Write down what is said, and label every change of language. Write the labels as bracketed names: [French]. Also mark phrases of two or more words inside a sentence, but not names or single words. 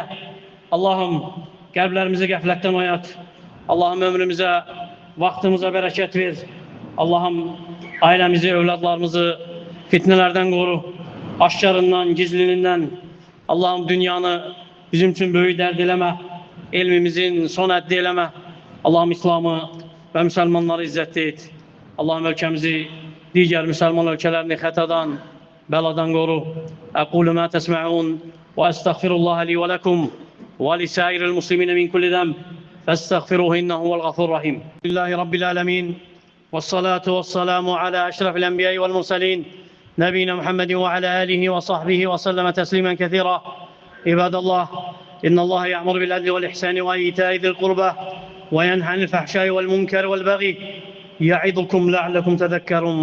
[Azerbaijani] Allahım qəlblərimizi qəflətdən oyat, Allahım ömrümüzə, vaxtımıza bərəkət ver, Allahım ailəmizi, övladlarımızı fitnələrdən qoru, aşkarından, gizlinindən, Allahım dünyanı bizim üçün böyük dərd eləmə, elmimizin son həddi eləmə, Allahım İslamı və müsəlmanları izzətli et, Allahım ölkəmizi digər müsəlman ölkələrini xətadan, bəladan qoru. [Arabic] أقول ما تسمعون وأستغفر الله لي ولكم ولسائر المسلمين من كل ذنب فاستغفروه إنه والغفور رحيم. لله رب العالمين والصلاة والسلام على أشرف الأنبياء والمرسلين نبي محمد وعلى آله وصحبه وسلم تسليما كثيرا. عباد الله إن الله يأمر بالعدل والإحسان وإيتاء ذي القربى وينهى عن الفحشاء والمنكر والبغي يعظكم لعلكم تذكرون.